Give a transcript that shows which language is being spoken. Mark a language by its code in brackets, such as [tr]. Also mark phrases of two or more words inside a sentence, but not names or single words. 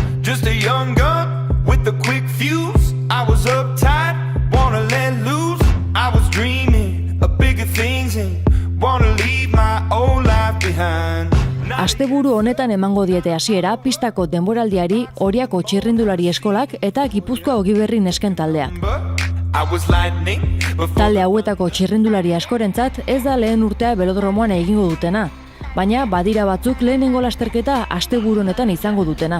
[en] Just a young gun with a quick fuse. I was uptight, wanna let loose. I was dreaming of bigger things and wanna leave my old life behind. [eu] Asteburu honetan emango diete hasiera pistako denboraldiari Oriako txirrindulari eskolak eta Gipuzkoa Ogiberri nesken taldeak. Talde hauetako txirrindulari askorentzat ez da lehen urtea belodromoan egingo dutena, baina badira batzuk lehenengo lasterketa asteburu honetan izango dutena.